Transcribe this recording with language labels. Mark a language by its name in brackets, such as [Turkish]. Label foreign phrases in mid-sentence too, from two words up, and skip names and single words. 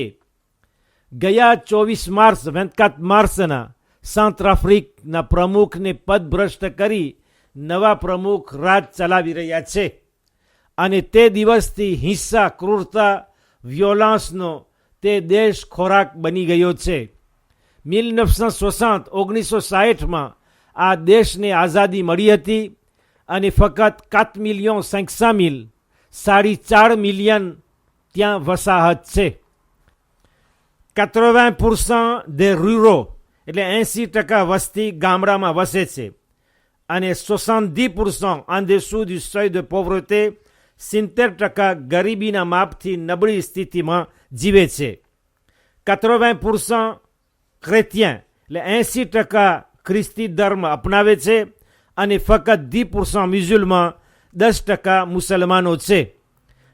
[Gujarati] ગયા 24 માર્ચના સેન્ટ્રાફ્રિકના પ્રમુખને પદભ્રષ્ટ કરી નવા પ્રમુખ રાજ ચલાવી રહ્યા છે અને તે દિવસથી હિંસા, ક્રૂરતા, વ્યોલન્સનો તે દેશ ખોરાક બની ગયો છે. 1960માં આ દેશને આઝાદી મળી હતી અને ફક્ત 4,500,000 4.5 મિલિયન ત્યાં વસાહત છે. 80% [French] des ruraux [Gujarati] એટલે 80% વસ્તી ગામડામાં વસે છે અને 70% [French] en dessous du seuil de pauvreté [Gujarati] 70% ગરીબીના માપથી નબળી સ્થિતિમાં જીવે છે. 80% chrétien એટલે 80% ખ્રિસ્તી ધર્મ અપનાવે છે અને ફક્ત 10% મુસલમાન 10% મુસલમાનો છે.